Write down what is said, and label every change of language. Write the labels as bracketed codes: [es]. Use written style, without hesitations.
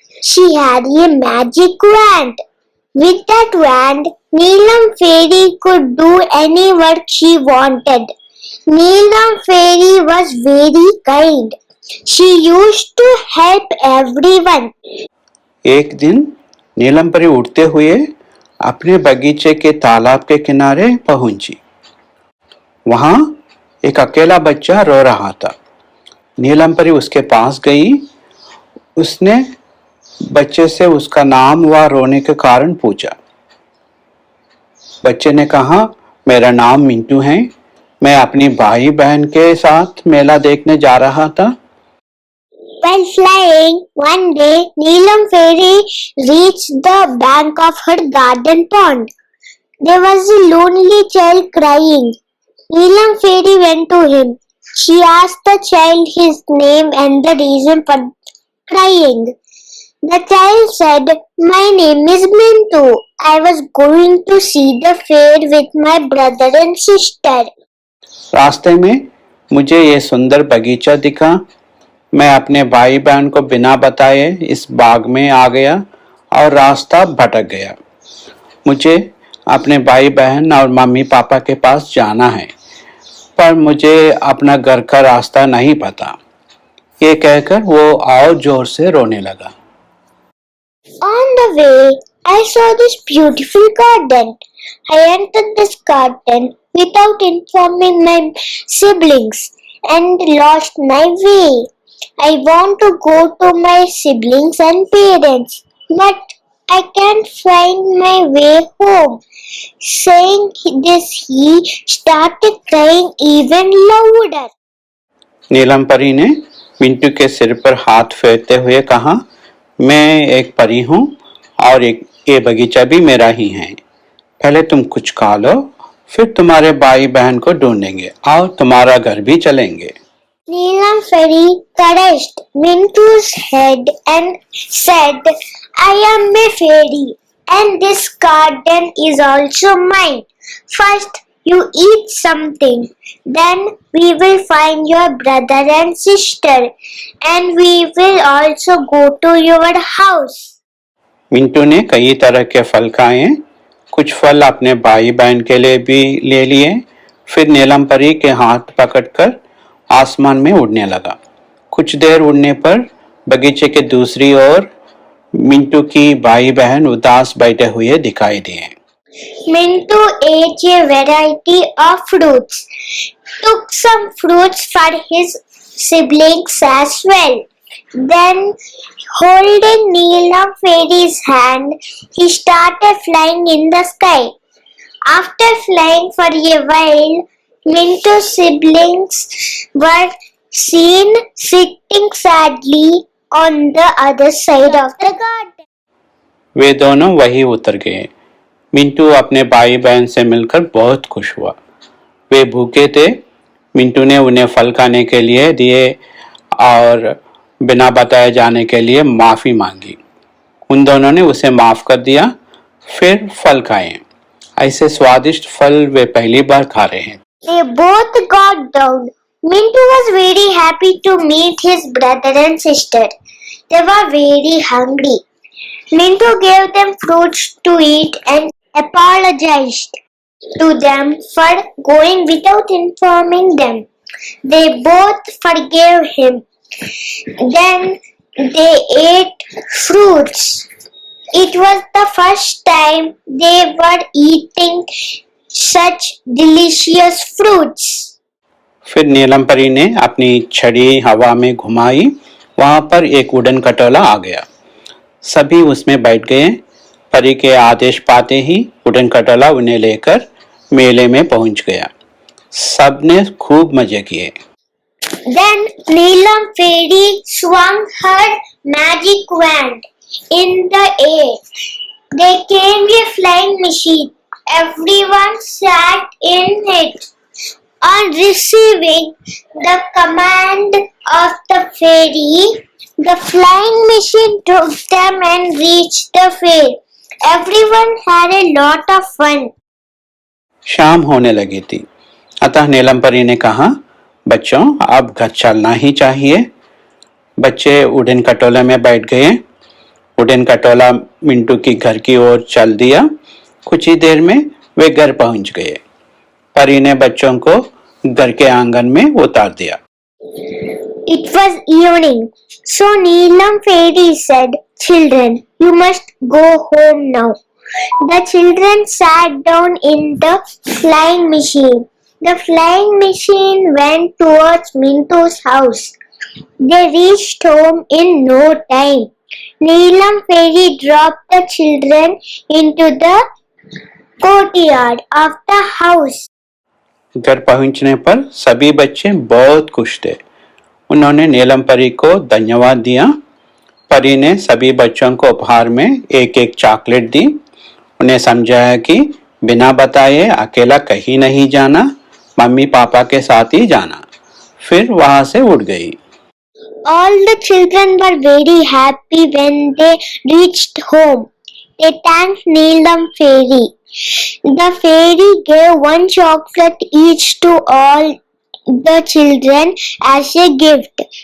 [en] She had a magic wand. With that wand, Neelam Fairy could do any work she wanted. Neelam Fairy was very kind. She used to help everyone. [hi] एक दिन नीलम परी उड़ते हुए अपने बगीचे के तालाब के किनारे पहुंची। वहां एक अकेला बच्चा रो रहा था। नीलम परी उसके पास गई। उसने बच्चे से उसका नाम व रोने के कारण पूछा। बच्चे ने कहा, मेरा नाम मिंटू है। मैं अपनी भाई बहन के साथ मेला देखने जा रहा था। [en] While flying, one day Neelam Fairy reached the bank of her garden pond. There was a lonely child crying. Neelam Fairy went to him. She asked the child his name and the reason for crying. The child said, "My name is Mintu. I was going to see the fair with my brother and sister." [hi] रास्ते में मुझे ये सुंदर बगीचा दिखा। मैं अपने भाई बहन को बिना बताए इस बाग में आ गया और रास्ता भटक गया। मुझे अपने भाई बहन और मम्मी पापा के पास जाना है, पर मुझे अपना घर का रास्ता नहीं पता। ये कहकर वो और जोर से रोने लगा। [en] On the way, I saw this beautiful garden. I entered this garden without informing my siblings and lost my way. I want to go to my siblings and parents, but I can't find my way home. Saying this, he started crying even louder. [hi] नीलम परी ने मिंटू के सिर पर हाथ फेरते हुए कहा, मैं एक परी हूँ और ये बगीचा भी मेरा ही है। पहले तुम कुछ खा लो, फिर तुम्हारे भाई बहन को ढूंढेंगे और तुम्हारा घर भी चलेंगे। [en] Neelam Fairy caressed Mintu's head and said, "I am a fairy and this garden is also mine. First you eat something, then we will find your brother and sister and we will also go to your house." [hi] Mintu ने कई तरह के फल खाए। कुछ फल अपने भाई बहन के लिए भी ले लिए। फिर नीलम परी के हाथ पकड़कर आसमान में उड़ने लगा। कुछ देर उड़ने पर बगीचे के दूसरी ओर मिंटू की भाई बहन उदास बैठे हुए दिखाई दिए। [en] Mintu ate a variety of fruits, took some fruits for his siblings as well. Then, holding Neelam Fairy's hand, he started flying in the sky. After flying for a while, Mintu's siblings were seen sitting sadly on the other side of the garden. [hi] वे दोनों वहीं उतर गए। मिंटू अपने भाई बहन से मिलकर बहुत खुश हुआ। वे भूखे थे। मिंटू ने उन्हें फल खाने के लिए दिए और बिना बताए जाने के लिए माफ़ी मांगी। उन दोनों ने उसे माफ़ कर दिया, फिर फल खाए। ऐसे स्वादिष्ट फल वे पहली बार खा रहे हैं। [en] They both got down. Mintu was very happy to meet his brother and sister. They were very hungry. Mintu gave them fruits to eat and apologized to them for going without informing them. They both forgave him. Then they ate fruits. It was the first time they were eating such delicious fruits. [hi] फिर नीलम परी ने अपनी छड़ी हवा में घुमाई, वहां पर एक वुडन खटोला आ गया। सभी उसमें बैठ गए। परी के आदेश पाते ही वुडन खटोला उन्हें लेकर मेले में पहुंच गया। सबने खूब मजे किए। [en] Then Neelam Fairy swung her magic wand in the air. There came a flying machine. Everyone sat in it. On receiving the command of the fairy, the flying machine took them and reached the fair. Everyone had a lot of fun. [hi] शाम होने लगी थी, अतः नीलम परी ने कहा, बच्चों अब घर चलना ही चाहिए। बच्चे वुडन खटोले में बैठ गए। वुडन खटोला मिंटू की घर की ओर चल दिया। कुछ ही देर में वे घर पहुंच गए। परी ने बच्चों को घर के आंगन में उतार दिया। [en] It was evening, so Neelam Fairy said, "Children, you must go home now." The children sat down in the flying machine. The flying machine went towards Minto's house. They reached home in no time. Neelam Fairy dropped the children into the courtyard of the house. [hi] घर पहुंचने पर सभी बच्चे बहुत खुश थे। उन्होंने नीलम परी को धन्यवाद दिया। परी ने सभी बच्चों को उपहार में एक एक चॉकलेट दी। उन्हें समझाया कि बिना बताए अकेला कहीं नहीं जाना, मम्मी पापा के साथ ही जाना। फिर वहां से उड़ गई। [en] All the children were very happy when they reached home. They thanked Neelam Fairy. The fairy gave one chocolate each to all the children as a gift.